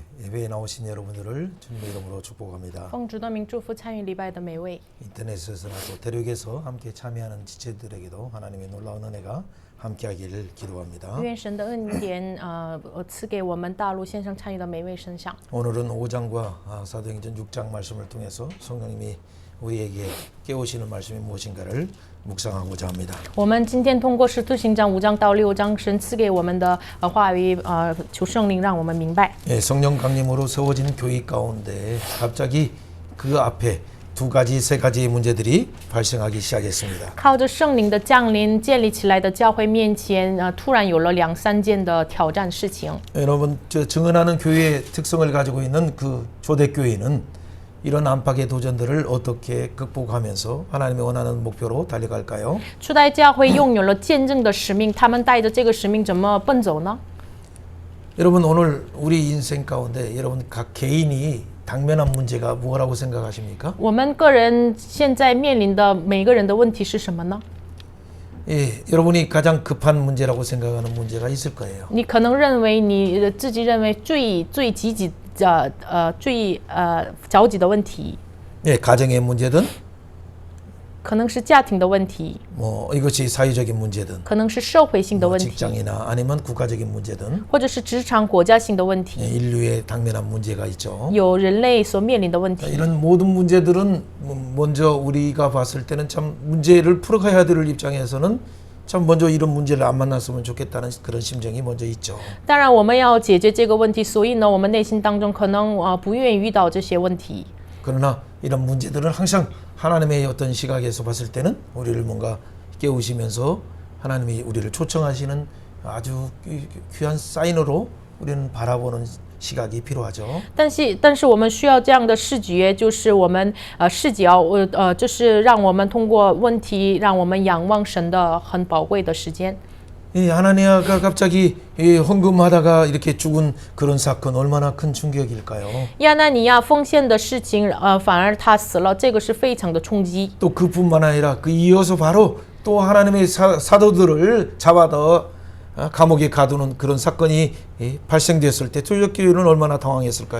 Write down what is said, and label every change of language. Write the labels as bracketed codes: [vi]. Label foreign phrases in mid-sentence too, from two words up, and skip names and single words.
[ko] 예배에 나오신 여러분들을 주님의 이름으로 축복합니다. [zh] 奉主的名祝福参与礼拜的每位。 [ko] 인터넷에서나 또 대륙에서 함께 참여하는 지체들에게도 하나님의 놀라운 은혜가 함께하기를 기도합니다. [zh] 愿神的恩典赐给我们大陆线上参与的每位身上。 [ko] 오늘은 5장과 사도행전 6장 말씀을 통해서 성령님이 우리에게 깨우시는 말씀이 무엇인가를 묵상하고자 합니다. [zh] 我们今天通过使徒行传5章到6章，神赐给我们的话语，求圣灵让我们明白。 [ko] 예, 성령 강림으로 세워진 교회 가운데 갑자기 그 앞에 두 가지, 세 가지의 문제들이 발생하기 시작했습니다. [zh] 靠着圣灵的降临建立起来的教会面前，突然有了2、3件的挑战事情。 [ko] 여러분, 증언하는 교회의 특성을 가지고 있는 그 초대교회는 이런 안팎의 도전들을 어떻게 극복하면서 하나님이 원하는 목표로 달려갈까요? [zh] 初代教会拥有了见证的使命，他们带着这个使命怎么奔走呢？ [ko] 여러분, 오늘 우리 인생 가운데 여러분 각 개인이 당면한 문제가 뭐라고 생각하십니까? [zh] 我们个人现在面临的每个人的问题是什么呢？ [ko] 예, 여러분이 가장 급한 문제라고 생각하는 문제가 있을 거예요. [zh] 你可能认为你自己认为最积极的最着急的问题， [ko] 예, 가정의 문제든 [zh] 可能是家庭的问题， [ko] 뭐 이것이 사회적인 문제든 [zh] 可能是社会性的 [ko] 뭐 [zh] 问题， [ko] 직장이나 아니면 국가적인 문제든 [zh] 或者是职场国家性的问 [ko] 예, [zh] 题， [ko] 인류의 당면한 문제가 있죠. [zh] 有人类所面临的问题。 [ko] 이런 모든 문제들은 먼저 우리가 봤을 때는 참 문제를 풀어가야 될 입장에서는 참 먼저 이런 문제를 안 만났으면 좋겠다는 그런 심정이 먼저 있죠. [zh] 当然，我们要解决这个问题，所以呢，我们内心当中可能不愿意遇到这些问题。 [ko] 그러나 이런 문제들은 항상 하나님의 어떤 시각에서 봤을 때는 우리를 뭔가 깨우시면서 하나님이 우리를 초청하시는 아주 귀한 사인으로 우리는 바라보는 시각이 필요하죠. [zh] 但是我们需要这样的视觉，就是我们视角，就是让我们通过问题，让我们仰望神的很宝贵的时间。 [ko] 이 아나니아가 갑자기 헌금하다가 이렇게 죽은 그런 사건 얼마나 큰 충격일까요? [zh] 亚拿尼亚奉献的事情，反而他死了，这个是非常的冲击。 [ko] 또 그뿐만 아니라 그 이어서 바로 또 하나님의 사도들을 잡아다 감옥에 가두는 그런 사건이 발생됐을 때 초대교회는 얼마나 당황했을까요?